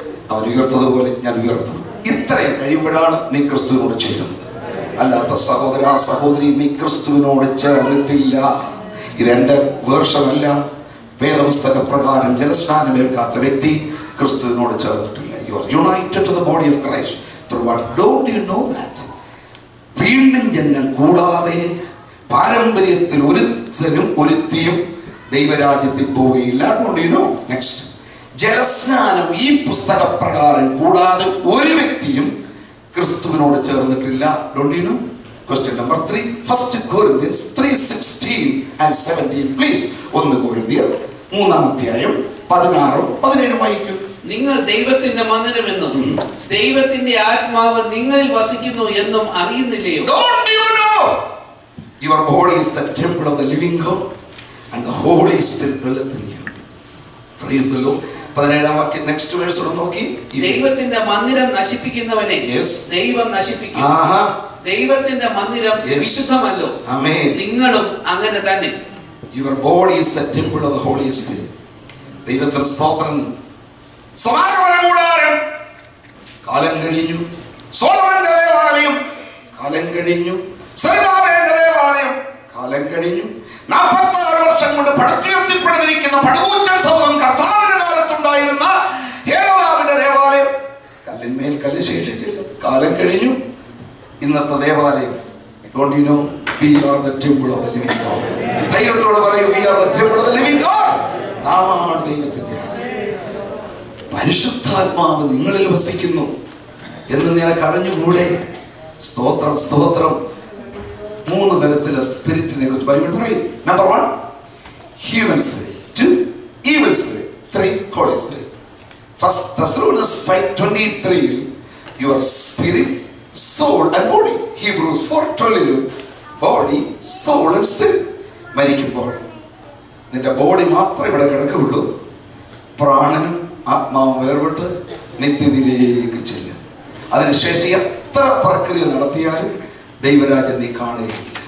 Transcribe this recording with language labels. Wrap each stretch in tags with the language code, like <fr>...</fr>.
<ml>അവൻ ഉയർത്തതുപോലെ ഞാൻ ഉയർത്തും. ഇത്രയും കഴിയുമ്പോഴാണ് നീ ക്രിസ്തുവിനോട് ചേരുന്നത്. അല്ലാത്ത സഹോദര സഹോദരി, നീ ക്രിസ്തുവിനോട് ചേർന്നിട്ടില്ല. ഇതെന്റെ വേർഷനല്ല. വേദപുസ്തക പ്രകാരം ജലസ്നാനമേൽക്കാത്ത വ്യക്തി ക്രിസ്തുവിനോട് ചേർന്നിട്ടില്ല.</ml> <en>You are united to the body of Christ through what? Don't you know that?</en> <ml>വീണ്ടും ജന്മം കൂടാതെ പാരമ്പര്യത്തിൽ ഒരുത്തനും ഒരുത്തിയും ദൈവരാജ്യത്തിൽ പോവുകയില്ല.</ml> <en>Don't you know?</en> <ml>Next, ജലസ്നാനം ഈ പുസ്തക പ്രകാരം കൂടാതെ ഒരു വ്യക്തിയും ക്രിസ്തുവിനോട് ചേർന്നിട്ടില്ല.</ml> <en>Don't you know? Question number 3, 1 Corinthians 3:16 and 17. Please, 1 Corinthians 3:16-17</en> <ml>വായിക്കൂ. നിങ്ങൾ ദൈവത്തിന്റെ മന്ദിരമെന്നും ദൈവത്തിന്റെ ആത്മാവ് നിങ്ങളിൽ വസിക്കുന്നു എന്നും അറിയുന്നില്ലയോ?</ml> <en>Don't you know? Your body is the temple of the living God and the Holy Spirit dwelleth in you.</en> <ml>Praise the Lord. 17ാം വാക്യം</ml> <en>next verse</en> <ml>ഒന്ന് നോക്കി. ദൈവത്തിന്റെ മന്ദിരം നശിപ്പിക്കുന്നവനെ ദൈവം നശിപ്പിക്കും. ദൈവത്തിന്റെ മന്ദിരം വിശുദ്ധമല്ലോ, നിങ്ങളും അങ്ങനെ തന്നെ.</ml> <en>Your body is the temple of the Holy Spirit.</en> <ml>ദൈവത്തിന് സ്തോത്രം. സമാഗമന കൂടാരം കാലം കഴിഞ്ഞു, സോളമന്റെ ദേവാലയം കാലം കഴിഞ്ഞു, സെരുബ്ബാബേലിന്റെ ദേവാലയം കാലം കഴിഞ്ഞു. 46 വർഷം കൊണ്ട് പടുത്തുയർത്തിപ്പണിതിരിക്കുന്ന പടുകൂറ്റൻ സൗധം കർത്താവിന്റെ കാലത്തുണ്ടായിരുന്ന യെഹോവാവിന്റെ ദേവാലയം കല്ലിന്മേൽ കല്ല് ശേഷിച്ചില്ല, കാലം കഴിഞ്ഞു. ഇന്നത്തെ ദേവാലയം</ml> <en>Don't you know we are the temple of the living God?</en> <ml>ധൈര്യത്തോടെ പറയൂ,</ml> <en>we are the temple of the living God.</en> <ml>നാമാണ് ദൈവത്തിന്റെ ആലയം. പരിശുദ്ധാത്മാവ് നിങ്ങളിൽ വസിക്കുന്നു എന്ന് നിനക്ക് അറിഞ്ഞുകൂടെ? സ്തോത്രം, സ്തോത്രം. 3 തരത്തിലെ സ്പിരിറ്റിനെ കുറിച്ച് ബൈബിൾ പറയും.</ml> <en>Number 1 human spirit, 2 evil spirit, 3 holy spirit. First Thessalonians 5:23 your spirit, soul and body. Hebrews 4:12 body, soul and spirit.</en> <ml>മരിക്കുമ്പോൾ നിന്റെ ബോഡി മാത്രമേ ഇവിടെ കിടക്കുകയുള്ളൂ. പ്രാണനും ആത്മാവും വേർപെട്ട് നിത്യതയിലേക്ക് ചെല്ലും. അതിനുശേഷം എത്ര പ്രക്രിയ നടത്തിയാലും ദൈവരാജ്യം നീ കാണുകയില്ല.</ml>